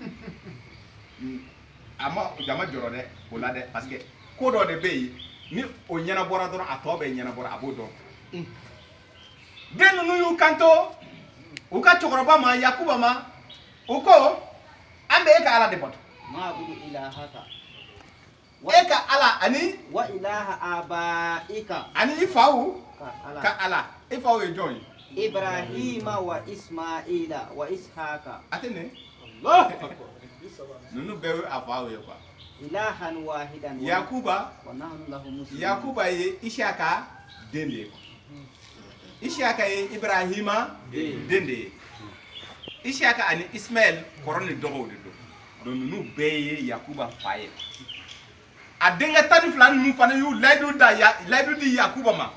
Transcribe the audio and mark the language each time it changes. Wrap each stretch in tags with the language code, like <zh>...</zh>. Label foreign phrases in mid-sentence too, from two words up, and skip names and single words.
<bm>a ma jama jɔrɔ dɛ o la dɛ parce que ko dɔ de bɛ yen ni o ɲɛnabɔra dɔrɔn a tɔ bɛɛ ɲɛnabɔra a b'o dɔn den ninnu y'u kanto u ka cɛkɔrɔba ma Yakuba ma u ko an bɛ e ka ala de bato e ka ala ani</bm> <ar>وإله آبائك</ar> <bm>ani i faw ka ala i faw ye jɔn ye Ibrahima wa Ismaila wa Ishaka. Ate ne? Nunu bɛɛ ye a faw ye quoi.</bm> <ar>إلها واحدا.</ar> <bm>Yakuba</bm> <ar>ونحن له مسلمون.</ar> <bm>Yakuba ye Ishaka den de ye. Ishaka ye Ibrahima den de ye. Ishaka ani Ismail kɔrɔ ni dɔgɔw de don. Donc nunu bɛɛ ye Yakuba fa ye. A denkɛ 12 ninnu fana y'u layidu di Yakuba ma.</bm>